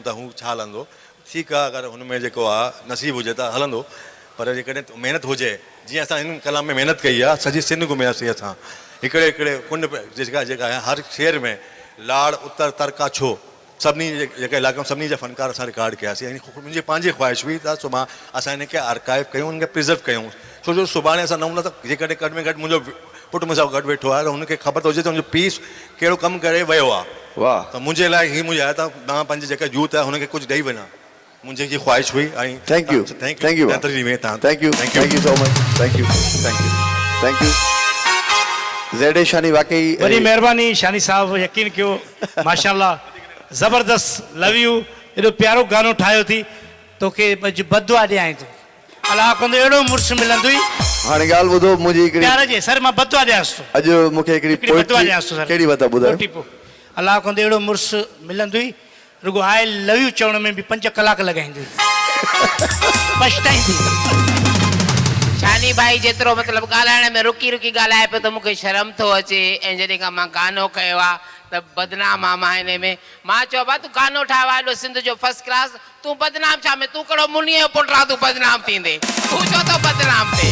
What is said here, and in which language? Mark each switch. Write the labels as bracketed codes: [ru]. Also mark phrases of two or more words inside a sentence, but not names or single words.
[sd] त हू छा हलंदो ठीकु आहे अगरि हुन में जेको आहे नसीबु हुजे त हलंदो पर जेकॾहिं महिनत हुजे जीअं असां हिन कलाम में महिनत कई आहे सॼी सिंध घुमियासीं असां हिकिड़े कुंड जेका आहे हर शहर में लाड़ उत्तर तरका छो सभिनी जेके इलाइक़े में सभिनी जा फ़नकार असां रिकॉर्ड कयासीं ऐं मुंहिंजी पंहिंजी ख़्वाहिश हुई त सुभाणे असां हिनखे आर्काइव कयूं हुनखे प्रिज़र्व कयूं छो जो सुभाणे असां न हूंदा त जेकॾहिं घटि में घटि मुंहिंजो पुटु मूंसां गॾु वेठो आहे त हुनखे ख़बर त हुजे त हुनजो पीस कहिड़ो कमु करे वियो आहे। वाह। त मुंहिंजे लाइ हीअ मुंहिंजी आहे त मां पंहिंजे जेका यूथ आहे हुनखे कुझु ॾेई वञा मुंहिंजी हीअ ख़्वाहिश हुई ऐं [en] thank you thank you so much thank you ज़ेड शानी वाकई [sd] वॾी महिरबानी शानी साहब यकीन कयो माशाल्लाह ज़बरदस्त [en] love you [sd] एॾो प्यारो गानो ठाहियो थी तोखे बदुआ ॾियां थो अलाह कंदो अहिड़ो मुड़ुसु मिलंदुई हाणे ॻाल्हि ॿुधो मुंहिंजी हिकिड़ी प्यार जे सर मां बदुआ ॾियांसि थो अॼु मूंखे हिकिड़ी बदुआ ॾियांसि थो सर कहिड़ी बता ॿुधायो अलाह कंदो अहिड़ो मुड़ुसु मिलंदुई रुगो [en] I love you [sd] चवण में बि 5 कलाक लॻाईंदुई पछताईंदी। शानी भाई जेतिरो मतिलबु ॻाल्हाइण में रुकी रुकी ॻाल्हाए पियो त मूंखे शर्म थो अचे ऐं जॾहिं खां मां गानो कयो आहे त बदनाम आहे मां हिन में मां चयो भाउ तूं गानो ठाहियो आहे एॾो सिंध जो [en] first class [sd] तूं बदनाम छा में तूं कहिड़ो मुनीअ जो पुटु आहे तूं बदनाम थींदे तूं छो थो बदनाम थिए।